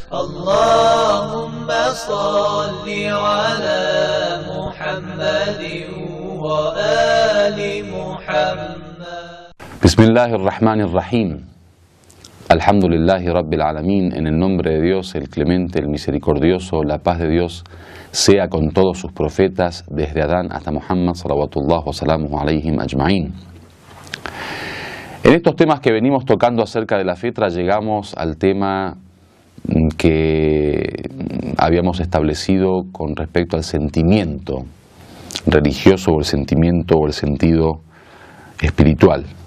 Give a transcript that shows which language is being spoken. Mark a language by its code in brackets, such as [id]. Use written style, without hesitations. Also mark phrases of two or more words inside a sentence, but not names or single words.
[ar] اللهم صل على محمد وآل محمد. بسم الله الرحمن الرحيم. الحمد لله رب العالمين. [es] En el nombre de Dios, el clemente, el misericordioso, la paz de Dios sea con todos sus profetas, desde Adán hasta Muhammad, [ar] صلوات الله وسلامه عليهم أجمعين. [es] En estos temas que venimos tocando acerca de la fitra, llegamos al tema que habíamos establecido con respecto al sentimiento religioso o el sentimiento o el sentido espiritual.